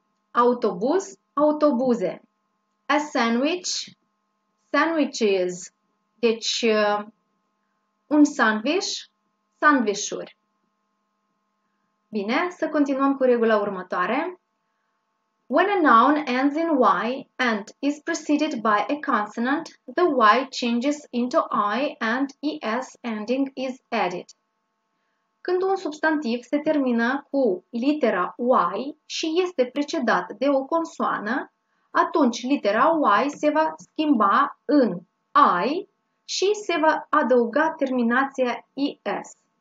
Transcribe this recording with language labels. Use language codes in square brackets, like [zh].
[ro] Autobuz, autobuze. [en] A sandwich, sandwiches. [ro] Deci un sandwich, sandvișuri. Bine, să continuăm cu regula următoare. [en] When a noun ends in Y and is preceded by a consonant, the Y changes into I and ES ending is added. [ro] Când un substantiv se termină cu litera Y și este precedat de o consoană, atunci litera Y se va schimba în I și se va adăuga terminația ES.